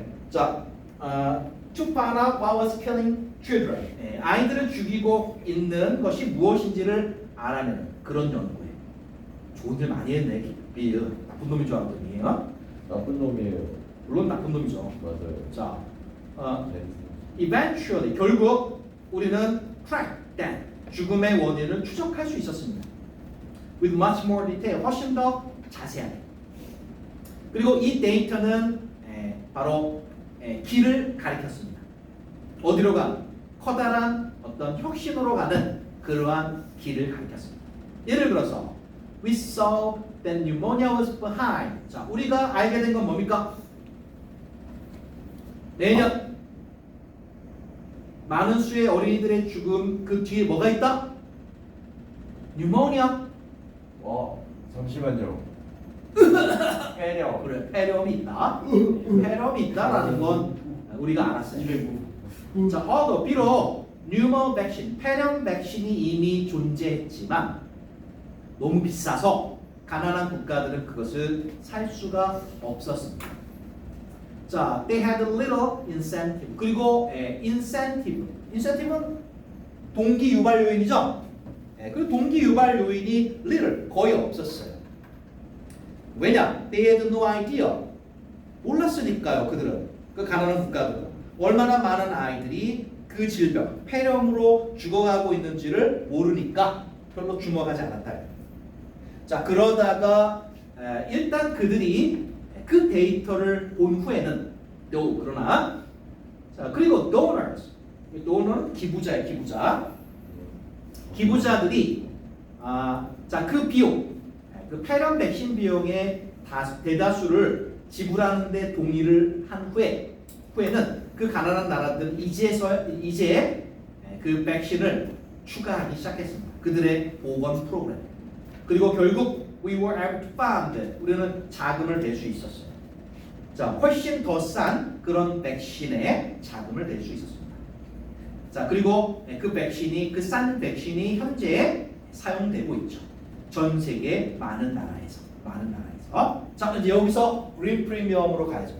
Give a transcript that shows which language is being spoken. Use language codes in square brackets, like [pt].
[en] 자, to find out what was killing children. [ko] 아이들을 죽이고 있는 것이 무엇인지를 알아내는 그런 연구예요. 좋은 일 많이 했네. 빌 나쁜 놈인 줄 알았더니 나쁜 놈이에요. 물론 나쁜 놈이죠. 맞아요. 자, 네. eventually 결국 우리는 [en] track that [ko] 죽음의 원인을 추적할 수 있었습니다. [en] With much more detail, [ko] 훨씬 더 자세하게. 그리고 이 데이터는 바로 길을 가리켰습니다. 어디로 가? 커다란 어떤 혁신으로 가는 그러한 길을 가리켰습니다. 예를 들어서 [en] we saw that pneumonia was behind. [ko] 자, 우리가 알게 된 건 뭡니까? 내년 많은 수의 어린이들의 죽음 그 뒤에 뭐가 있다? 뉴모니아. 와, 잠시만요. 해녀. 그래, 폐렴이 있다. 폐렴이 있다라는 건 우리가 알았어요. 자, 비록 뉴모 백신, 폐렴 백신이 이미 존재했지만 너무 비싸서 가난한 국가들은 그것을 살 수가 없었습니다. [en] 자, they had a little incentive. [ko] 그리고 incentive는 동기 유발 요인이죠. 그 동기 유발 요인이 little 거의 없었어요. 왜냐? [en] They had no idea. [ko] 몰랐으니까요. 그들은 그 가난한 국가들은 얼마나 많은 아이들이 그 질병, 폐렴으로 죽어가고 있는지를 모르니까 별로 주목하지 않았다. 자, 그러다가 일단 그들이 그 데이터를 본 후에는 그러나 자, 그리고 donor는 기부자예요. 기부자들이 자, 그 비용, 그 폐렴 백신 비용의 대다수를 지불하는데 동의를 한 후에는 그 가난한 나라들은 이제 그 백신을 추가하기 시작했습니다. 그들의 보건 프로그램. 그리고 결국 [en] we were able to fund. [ko] 우리는 자금을 댈 수 있었어요. 자, 훨씬 더 싼 그런 백신에 자금을 댈 수 있었습니다. 자, 그리고 그 백신이 그 싼 백신이 현재 사용되고 있죠. 전 세계 많은 나라에서. 자, 이제 여기서 그린 프리미엄으로 가야죠.